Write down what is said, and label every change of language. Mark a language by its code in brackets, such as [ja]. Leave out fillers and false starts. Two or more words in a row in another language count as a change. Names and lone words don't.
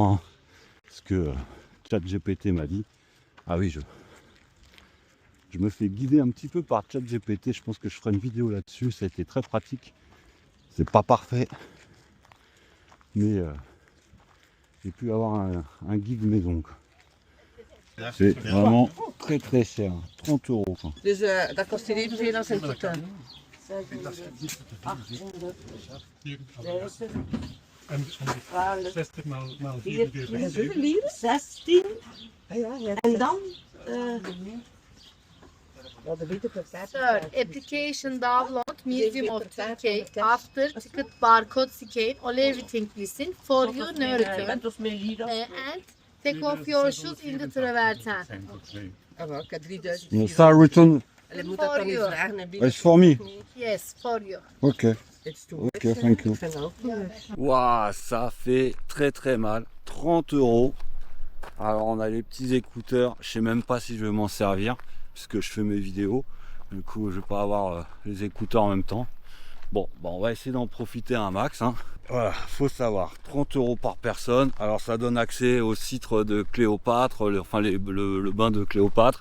[fr] Hein, ce que ChatGPT m'a dit. Ah oui, je me fais guider un petit peu par ChatGPT. Je pense que je ferai une vidéo là-dessus. Ça a été très pratique. C'est pas parfait. Mais j'ai pu avoir un guide maison, quoi. C'est vraiment très très cher. 30 €. Quoi. [nl] Dus dat kost hier evenveel als een totaal. En 60 maal 4 keer 16. En dan? [en] Sir, application download Museum of Turkey after ticket barcode scan all everything missing for you no return and Take off your shoes in the traverten. [nl] Ah, wel, ik heb 3000. [en] No, Sarreton [nl] En moet dat dan niet vragen en [en] is for me. Yes, for you. Ok. it's too Ok, much, thank you. [nl] Ik vind ook niet. [fr] Waouh, ça fait très très mal. 30 €. Alors on a les petits écouteurs. Je sais même pas si je vais m'en servir puisque je fais mes vidéos. Du coup, je vais pas avoir les écouteurs en même temps. Bon, bah, on va essayer d'en profiter un max. Hein. Voilà, faut savoir, 30 € par personne. Alors ça donne accès au site de Cléopâtre, le bain de Cléopâtre.